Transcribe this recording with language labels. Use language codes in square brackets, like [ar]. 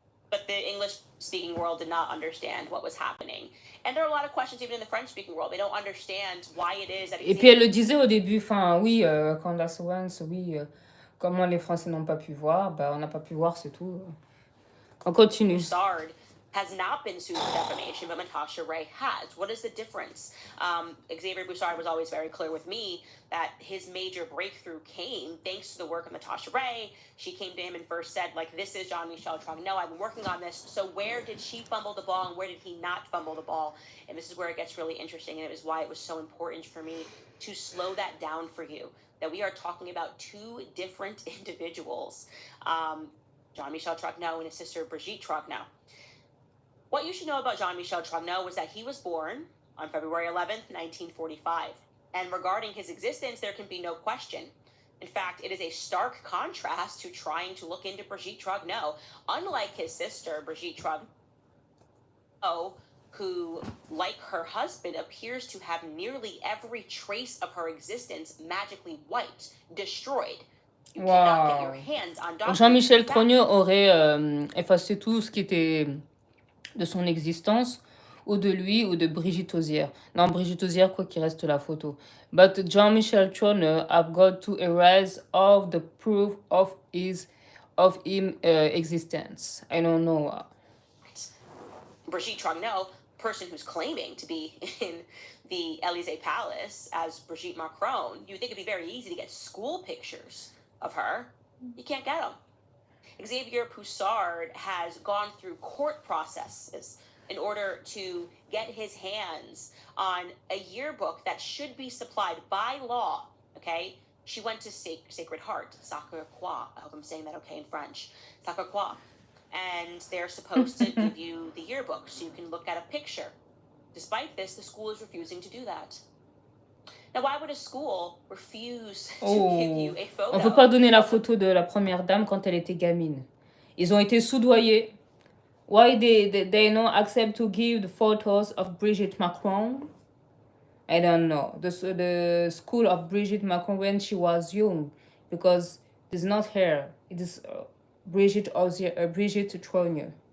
[en] But the English-speaking world did not understand what was happening. And there are a lot of questions even in the French-speaking world. They don't understand why it is that... [fr] Et puis elle le disait au début, enfin oui, Candace Owens, oui, comment les Français n'ont pas pu voir, bah on n'a pas pu voir, c'est tout. On continue. [en] Broussard has not been sued for defamation, but Natasha Ray has. What is the difference? Xavier Broussard was always very clear with me that his major breakthrough came thanks to the work of Natasha Ray. She came to him and first said, like, this is Jean-Michel Trogneux. I've been working on this. So where did she fumble the ball and where did he not fumble the ball? And this is where it gets really interesting, and it was why it was so important for me to slow that down for you, that we are talking about two different individuals, Jean-Michel Trogneux and his sister Brigitte Trogneux. What you should know about Jean-Michel Trogneux was that he was born on February 11th, 1945. And regarding his existence, there can be no question. In fact, it is a stark contrast to trying to look into Brigitte Trogneux. Unlike his sister, Brigitte Trogneux who, like her husband, appears to have nearly every trace of her existence magically wiped, destroyed. You cannot get your Waouh. hands on [fr] Donc [en] documents. [fr] Jean-Michel Trogneux aurait effacé tout ce qui était de son existence, ou de lui, ou de Brigitte Osière. Non, Brigitte Osière, quoi qu'il reste la photo. [en] But Jean-Michel Trogneux have got to erase all the proof of him existence. I don't know. Brigitte Trogneux, person who's claiming to be in the Elysee Palace as Brigitte Macron, you think it'd be very easy to get school pictures of her. You can't get them. Xavier Poussard has gone through court processes in order to get his hands on a yearbook that should be supplied by law, okay? She went to Sacred Heart, Sacre Croix. I hope I'm saying that okay in French. Sacre Croix. And they're supposed to give you the yearbook so you can look at a picture. Despite this, the school is refusing to do that. Now, why would a school refuse to give you a photo? [fr] On ne peut pas donner la photo de la première dame quand elle était gamine. Ils ont été soudoyés. [en] Why they not accept to give the photos of Brigitte Macron? I don't know. The school of Brigitte Macron when she was young, because it's not her. It is Brigitte Trogneux.